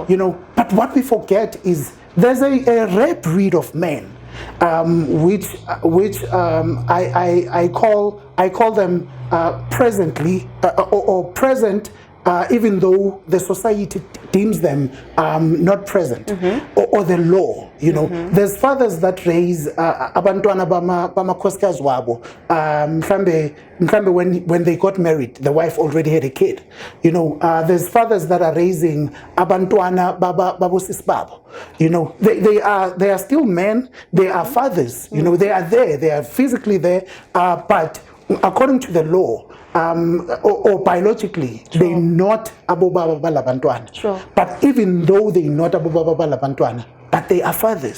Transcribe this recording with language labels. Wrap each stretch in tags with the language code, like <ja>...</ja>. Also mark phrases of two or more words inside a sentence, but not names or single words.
<en>But what we forget is there's a rare breed of men, which I call them presently or present. Even though the society deems them not present, or the law, there's fathers that raise</en> <zu>abantwana bamakhosikazi wabo.</zu> <en>Mhlambe when they got married, the wife already had a kid. There's fathers that are raising</en> <zu>abantwana babosisi babo.</zu> <en>They are still men. They are fathers. They are there. They are physically there, but according to the law, or biologically, they're not</en> <zu>abobaba balabantwana.</zu> <en>Sure. But even though they're not</en> <zu>abobaba balabantwana,</zu> <en>but they are fathers.</en>